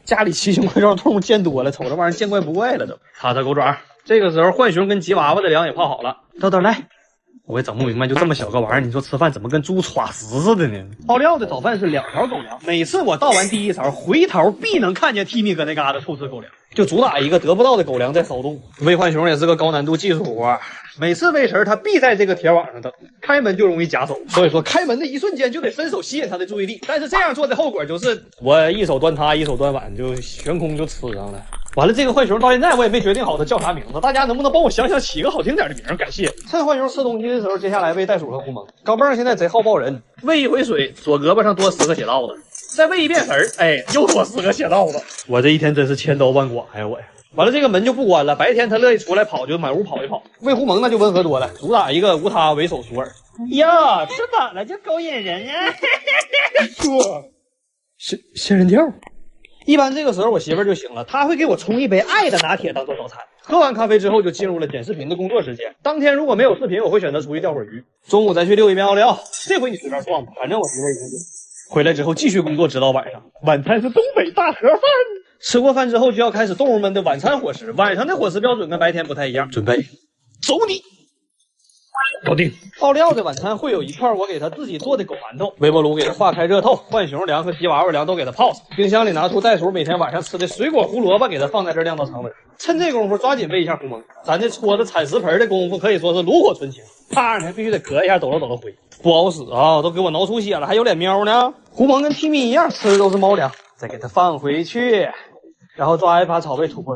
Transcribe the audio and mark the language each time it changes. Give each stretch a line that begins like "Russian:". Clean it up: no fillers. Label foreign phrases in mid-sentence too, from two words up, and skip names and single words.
Chinese: 家裡奇形怪狀動物見多了，瞅這玩意兒見怪不怪了都。擦擦狗爪。這個時候浣熊跟吉娃娃的糧也泡好了。豆豆來， 我也整不明白，就这麼小個玩意兒，你說吃飯怎麼跟豬歘屎似的呢？奧利奧的早飯是2條狗糧，每次我倒完第一勺，回頭必能看見提米哥那嘎達臭吃狗糧，就主打一個得不到的狗糧在騷動。餵浣熊也是個高難度技術活，每次餵食他必在這個鐵網上等，開門就容易夾手，所以說開門的一瞬間就得伸手吸引他的注意力。但是這樣做的後果就是我一手端他，一手端碗，就懸空就吃上了。完了，這個浣熊到現在我也沒決定好它叫啥名字，大家能不能幫我想想起個好聽點的名？感謝。趁浣熊吃東西的時候，接下來餵袋鼠和狐獴。钢镚現在賊好抱人，餵一回水，左胳膊上多10個血道子，再餵一遍食兒，哎，又多10個血道子。我這一天真是千刀萬剐呀我呀！完了，這個門就不關了，白天他樂意出來跑，就滿屋跑一跑。餵狐獴那就溫和多了，主打一個無他為首索尔。呀，吃飽了就勾引人呀！仙人跳。一般這個時候我媳婦兒就醒了，她會給我沖一杯愛的拿鐵當做早餐。喝完咖啡之後就進入了剪視頻的工作時間。当天如果沒有視頻，我會選擇出去釣會兒魚。中午再去遛一遍奧利奧，這回你隨便撞吧，反正我媳婦兒已經回來之後繼續工作，直到晚上。晚餐是東北大盒飯。吃過飯之後就要開始動物們的晚餐伙食，晚上的伙食標準跟白天不太一樣。準備，走你！搞定。奧利奧的晚餐會有一塊我給他自己做的狗饅頭，微波爐給他化開熱透，浣熊糧和吉娃娃糧都給他泡上，冰箱裡拿出袋鼠每天晚上吃的水果胡蘿蔔給他放在這兒晾到常溫。趁這功夫抓緊餵一下狐獴，咱這搓着鏟食盆的功夫可以說是爐火純青。啪，還必須得咳一下，抖了灰，不好使啊，都給我挠出血了，還有臉喵呢。狐獴跟提米一樣吃的都是貓糧，再給它放回去，然後抓一把草餵土撥。